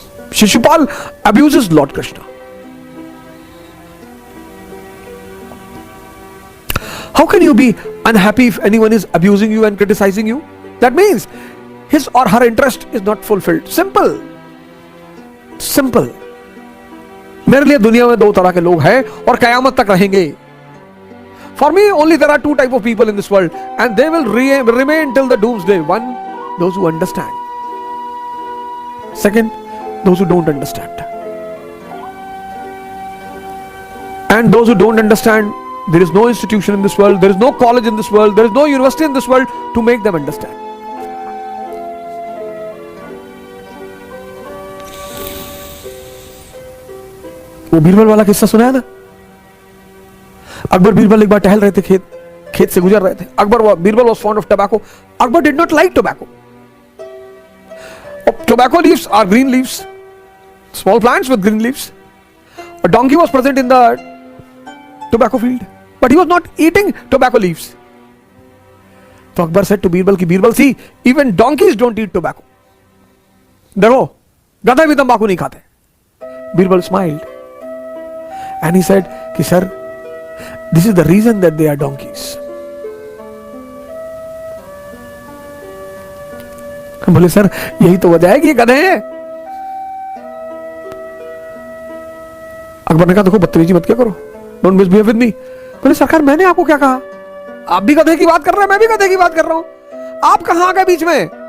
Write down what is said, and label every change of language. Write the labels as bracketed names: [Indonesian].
[English] Shishupal abuses Lord Krishna. How can you be unhappy if anyone is abusing you and criticizing you? That means his or her interest is not fulfilled. Simple. Simple. [Hindi] मेरे लिए दुनिया में दो तरह के लोग हैं और कयामत तक रहेंगे. [English] For me, only there are two type of people in this world, and they will remain till the doomsday. One, those who understand. Second, those who don't understand. And those who don't understand, there is no institution in this world, there is no college in this world, there is no university in this world to make them understand. [Hindi] वो बीरबल वाला किस्सा सुनाया ना? अकबर बीरबल एक बार टहल रहे थे, खेत से गुजर रहे थे. [English] Birbal was fond of tobacco. Akbar did not like tobacco. Tobacco leaves are green leaves, small plants with green leaves. A donkey was present in the tobacco field, but he was not eating tobacco leaves. So Akbar said to Birbal, Birbal, see, even donkeys don't eat tobacco. [Hindi] देखो, गधे भी तंबाकू नहीं खाते. [English] Birbal smiled and he said, कि sir, this is the reason that they are donkeys. [Hindi] बोले sir यही तो वजह है कि ये गधे हैं. अकबर ने कहा देखो बदतमीजी मत क्या करो, [English] Don't misbehave with me. [Hindi] बोले सरकार मैंने आपको क्या कहा, आप भी गधे की बात कर रहे हैं, मैं भी गधे की बात कर रहा हूं, आप कहां आ गए बीच में.